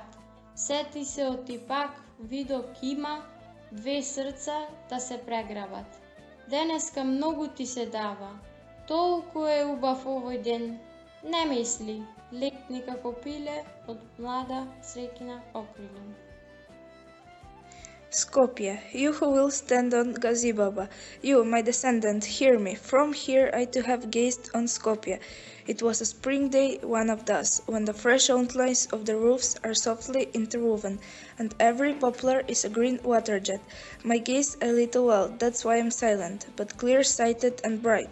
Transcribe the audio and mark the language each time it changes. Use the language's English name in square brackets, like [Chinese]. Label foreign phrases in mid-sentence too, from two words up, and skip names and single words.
[Macedonian] Сети се оти пак, видов има, две срца да се преграбат. Денеска многу ти се дава, толку е убав овој ден, не мисли, летни како пиле од млада срекина окрилен. [English] Skopje, you who will stand on Gazibaba, you, my descendant, hear me. From here I too have gazed on Skopje. It was a spring day, one of those, when the fresh outlines of the roofs are softly interwoven, and every poplar is a green water jet. My gaze a little wild, that's why I'm silent, but clear-sighted and bright.